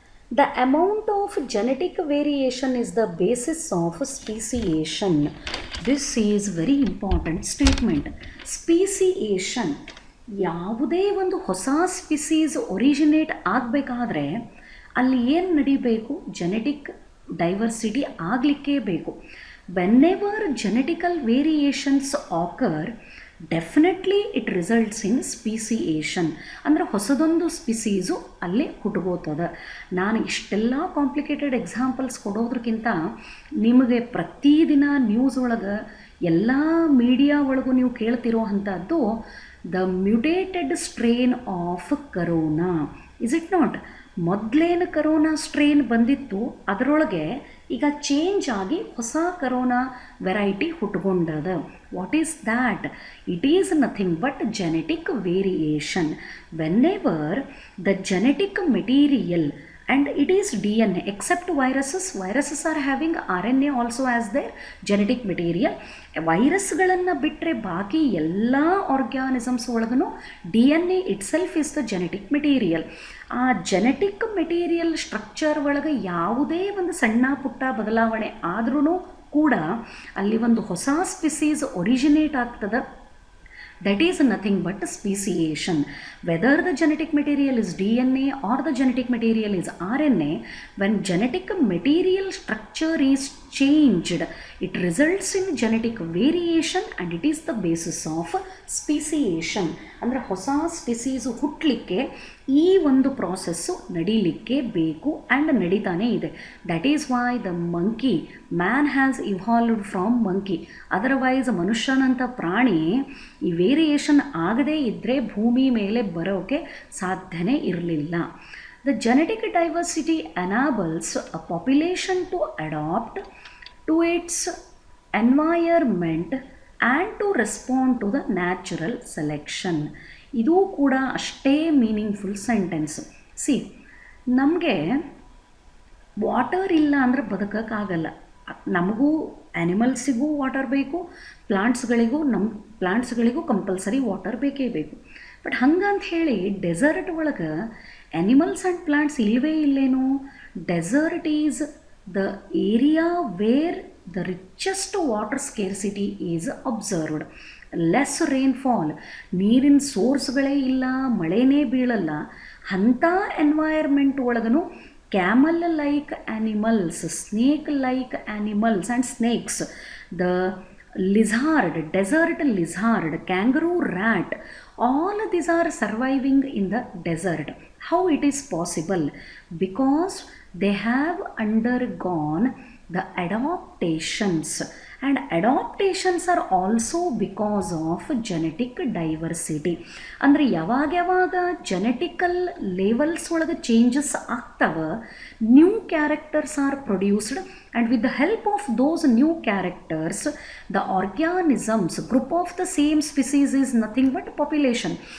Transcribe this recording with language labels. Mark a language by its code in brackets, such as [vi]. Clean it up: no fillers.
[en] The amount of genetic variation is the basis of speciation. This is very important statement. [kn] Speciation, ಯಾವುದೇ ಒಂದು ಹೊಸ species originate ಆಗಬೇಕಾದ್ರೆ ಅಲ್ಲಿ ಏನು ನಡಿಬೇಕು? [en] genetic diversity [kn] ಆಗಲಿಕ್ಕೇ ಬೇಕು. [en] Whenever genetical variations occur, definitely it results in speciation. [kn] ಅಂದರೆ ಹೊಸದೊಂದು ಸ್ಪೀಸೀಸು ಅಲ್ಲೇ ಹುಟ್ಕೋತದೆ. ನಾನು ಇಷ್ಟೆಲ್ಲ ಕಾಂಪ್ಲಿಕೇಟೆಡ್ ಎಕ್ಸಾಂಪಲ್ಸ್ ಕೊಡೋದ್ರಕ್ಕಿಂತ ನಿಮಗೆ ಪ್ರತಿದಿನ ನ್ಯೂಸ್ ಒಳಗೆ ಎಲ್ಲ ಮೀಡಿಯಾ ಒಳಗೂ ನೀವು ಕೇಳ್ತಿರೋ ಅಂಥದ್ದು [en] The mutated strain of corona. Is it not? [kn] ಮೊದಲೇನು corona strain ಬಂದಿತ್ತು, ಅದರೊಳಗೆ ಈಗ ಚೇಂಜ್ ಆಗಿ ಹೊಸ corona variety ಹುಟ್ಕೊಂಡದ. [en] What is that? It is nothing but genetic variation. Whenever the genetic material and it is DNA except viruses are having RNA also as their genetic material. [kn] ವೈರಸ್ಗಳನ್ನು ಬಿಟ್ಟರೆ ಬಾಕಿ ಎಲ್ಲ organisms ಒಳಗೂ [en] DNA itself is the genetic material. [kn] ಆ genetic material structure ಒಳಗೆ ಯಾವುದೇ ಒಂದು ಸಣ್ಣ ಪುಟ್ಟ ಬದಲಾವಣೆ ಆದ್ರೂ ಕೂಡ ಅಲ್ಲಿ ಒಂದು ಹೊಸ ಸ್ಪೀಸೀಸ್ ಒರಿಜಿನೇಟ್ ಆಗ್ತದೆ. [en] That is nothing but speciation. Whether the genetic material is DNA or the genetic material is RNA, when genetic material structure is changed, it results in genetic variation and it is the basis of speciation. [kn] ಅಂದರೆ ಹೊಸ species ಹುಟ್ಟಲಿಕ್ಕೆ ಈ ಒಂದು process ನಡೀಲಿಕ್ಕೆ ಬೇಕು and ನಡೀತಾನೇ ಇದೆ. [en] That is why the monkey, man has evolved from monkey. [kn] Otherwise ಮನುಷ್ಯನಂಥ ಪ್ರಾಣಿ ಈ variation ಆಗದೇ ಇದ್ದರೆ ಭೂಮಿ ಮೇಲೆ ಬರೋಕ್ಕೆ ಸಾಧ್ಯನೇ ಇರಲಿಲ್ಲ. [en] The genetic diversity enables a population to adapt to its environment and to respond to the natural selection. [kn] ಇದು ಕೂಡ ಅಷ್ಟೇ ಮೀನಿಂಗ್ಫುಲ್ ಸೆಂಟೆನ್ಸ್. ಸಿ, ನಮಗೆ ವಾಟರ್ ಇಲ್ಲ ಅಂದರೆ ಬದುಕೋಕ್ಕಾಗಲ್ಲ. ನಮಗೂ ಆ್ಯನಿಮಲ್ಸಿಗೂ ವಾಟರ್ ಬೇಕು, ಪ್ಲಾಂಟ್ಸ್ಗಳಿಗೂ ಕಂಪಲ್ಸರಿ ವಾಟರ್ ಬೇಕೇ ಬೇಕು. ಬಟ್ ಹಂಗಂತ ಹೇಳಿ ಡೆಸರ್ಟ್ ಒಳಗೆ ಆ್ಯನಿಮಲ್ಸ್ ಆ್ಯಂಡ್ ಪ್ಲಾಂಟ್ಸ್ ಇಲ್ಲವೇ ಇಲ್ಲೇನು? [en] Desert is the area where the richest water scarcity is observed. Less rainfall, [kn] ನೀರಿನ ಸೋರ್ಸ್ಗಳೇ ಇಲ್ಲ, ಮಳೆನೇ ಬೀಳಲ್ಲ. ಅಂಥ ಎನ್ವೈರ್ಮೆಂಟ್ ಒಳಗೂ [en] Camel like animals, snake like animals and snakes, the lizard, desert lizard, kangaroo rat, all these are surviving in the desert. How it is possible? Because they have undergone the adaptations, and adaptations are also because of genetic diversity. [kn] ಅಂದರೆ ಯಾವಾಗ genetical levels ಒಳಗೆ changes ಆಗ್ತವೆ, [en] New characters are produced, and with the help of those new characters the organisms, group of the same species is nothing but population.